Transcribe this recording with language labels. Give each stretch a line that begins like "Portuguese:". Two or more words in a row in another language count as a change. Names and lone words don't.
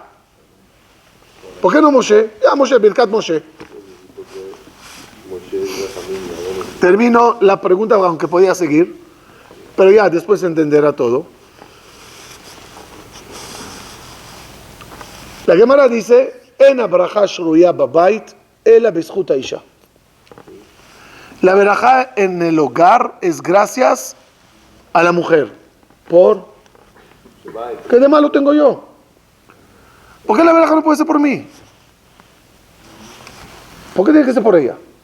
Spanish: ¿Por qué no Moshe? Ya Moshe, Birkat Moshe. Termino la pregunta, aunque podía seguir, pero ya después entenderá todo. La Gemara dice,
Hebrew: אין הברכה שרויה בבית, אלא בזכות האשה.
Spanish: La verajá en el hogar es gracias a la mujer. ¿Por? ¿Qué de malo tengo yo? ¿Por qué la verajá no puede ser por mí? ¿Por qué tiene que ser por ella?